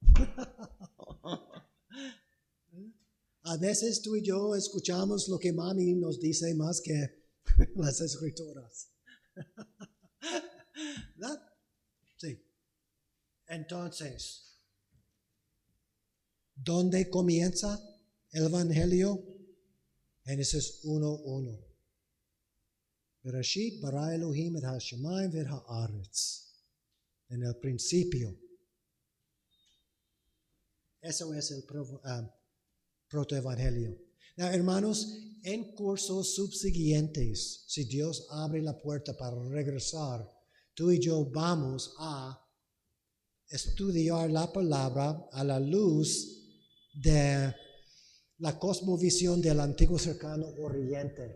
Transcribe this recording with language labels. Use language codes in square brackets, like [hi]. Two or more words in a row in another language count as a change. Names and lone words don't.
[es] A veces tú y yo escuchamos lo que mami nos dice más que las Escrituras. ¿Verdad? Sí. Entonces, ¿dónde comienza el Evangelio? Génesis 1:1. [he] בראשית ברא אלהים את השמים ואת הארץ. [es] En el principio. Eso es el protoevangelio. Hermanos, en cursos subsiguientes, si Dios abre la puerta para regresar, tú y yo vamos a estudiar la palabra a la luz de la cosmovisión del antiguo cercano oriente.